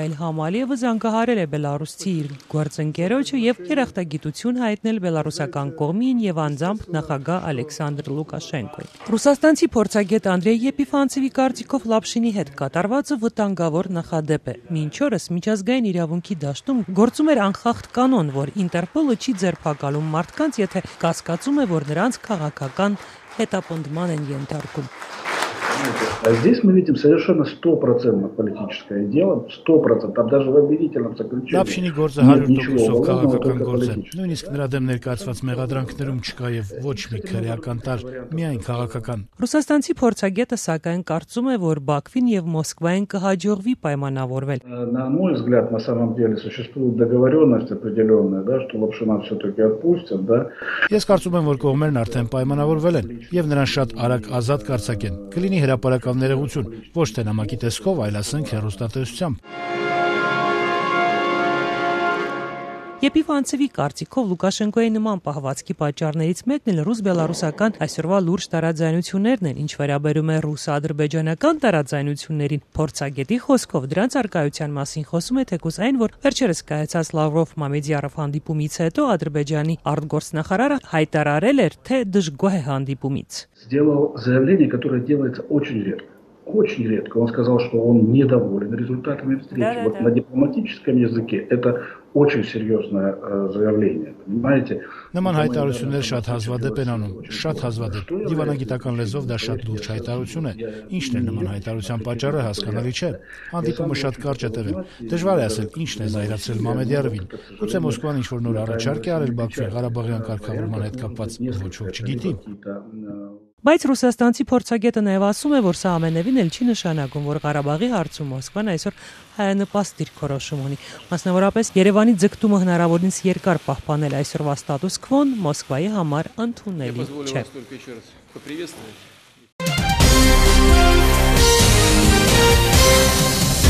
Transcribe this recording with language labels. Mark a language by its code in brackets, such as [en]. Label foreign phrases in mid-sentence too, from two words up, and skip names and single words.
[hy] Իլհամ Ալիևը զանգահարել է բելարուսցի իր գործընկերոջը եւ երախտագիտություն հայտնել բելարուսական կողմին եւ անձամբ նախագահ Ալեքսանդր Լուկաշենկոին։ Ռուսաստանցի փորձագետ Անդրեյ Եպիֆանցևի կարծիքով Լապշինի հետ կատարվածը վտանգավոր նախադեպ է։ Մինչ օրս միջազգային իրավունքի դաշտում գործում էր անխախտ կանոն, որ Ինտերպոլը չի ձերբակալում մարդկանց, եթե կասկածում է, որ նրանց քաղաքական հետապնդման են ենթարկում։ [ru] А здесь мы видим совершенно 100% политическое дело, 100%, там даже в обвинительном заключении. [hy] Լապշինի գործը 100%-ով քաղաքական գործ է։ Նույնիսկ նրա դեմ ներկայացված մեղադրանքներում չկա եւ ոչ մի քրեական տար, միայն քաղաքական։ Ռուսաստանցի փորձագետը սակայն կարծում է, որ Բաքվին եւ Մոսկվային կհաջողվի պայմանավորվել։ [ru] На мой взгляд, на самом деле существует договоренность определенная, да, что Лапшина все-таки отпустят, да. [hy] Ես կարծում եմ, որ կողմերն արդեն պայմանավորվել են եւ նրան շատ արագ ազատ կարձակեն։ Կլինի հրապարակավ ներողություն, ոչ թե նամակի տեսքով, այլ ասենք հեռուստատեսությամբ։ Եպիֆանցևի կարծիքով Լուկաշենկոյի նման պահվածքի պատճառներից մեկն էլ ռուս-բելարուսական այսօրվա լուրջ տարաձայնություններն են, ինչ վերաբերում է ռուս-ադրբեջանական տարաձայնություններին։ Փորձագետի խոսքով դրանց առկայության մասին խոսում է թեկուզ այն, որ վերջերս կայացած Լավրով-Մամեդյարով հանդիպումից հետո Ադրբեջանի արտգործնախարարը հայտարարել էր, թե դժգոհ է հանդիպումից։ [ru] Сделал заявление, которое делается очень редко. Очень редко. Он сказал, что он недоволен результатами встречи. Вот на дипломатическом языке это очень серьезное заявление, понимаете? [hy] Նման հայտարարություններ շատ հազվադեպ են անում, շատ հազվադեպ։ Դիվանագիտական լեզվով դա շատ լուրջ հայտարարություն է։ Ինչն է նման հայտարարության պատճառը հասկանալի չէ։ Հանդիպումը շատ կարճ է տևել։ Դժվար է ասել ինչն է զայրացրել Մամեդյարովին։ Գուցե Մոսկվան ինչ-որ նոր առաջարկ է արել Բաքվի Ղարաբաղյան կարգավորման հետ կապված, ոչ ոք չգիտի։ Բայց ռուսաստանցի փորձագետը նաև ասում է, որ սա ամենևին էլ չի նշանակում, որ Ղարաբաղի հարցում Մոսկվան այսօր հայանպաստ դիրքորոշում ունի։ Մասնավորապես Երևանի ձգտումը հնարավորինս երկար պահպանել այսօրվա ստատուս քվոն Մոսկվայի համար ընդունելի չէ։